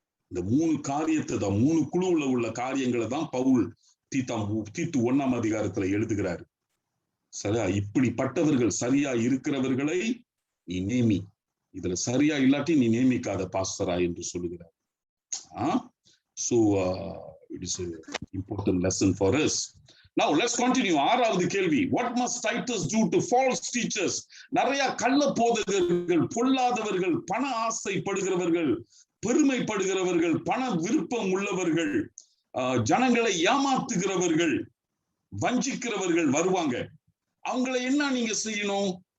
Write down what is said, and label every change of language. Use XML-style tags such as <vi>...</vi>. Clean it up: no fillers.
<ta>இந்த 3 காரியத்தை தான், 3 குழுவுல உள்ள காரியங்களை தான் பவுல் தீத்து 1ஆம் அதிகாரத்துல எழுதுகிறாரு. சரியா, இப்படிப்பட்டவர்கள் சரியா இருக்கிறவர்களை நீ நேமி. இதுல சரியா இல்லாட்டி நீ நேமிக்காத பாஸ்டரா என்று சொல்லுகிறார்.</ta> <en>So it is an important lesson for us. Now let's continue.</en> <ta>6வது கேள்வி,</ta> <en>what must Titus do to false teachers?</en> <ta>நிறைய கள்ள போதகர்கள், பொல்லாதவர்கள், பண ஆசைப்படுகிறவர்கள், பெருமைப்படுகிறவர்கள், பண விருப்பம் உள்ளவர்கள், ஜனங்களை ஏமாத்துகிறவர்கள், வஞ்சிக்கிறவர்கள் வருவாங்க. அவங்களை என்ன நீங்க செய்யணும்?</ta>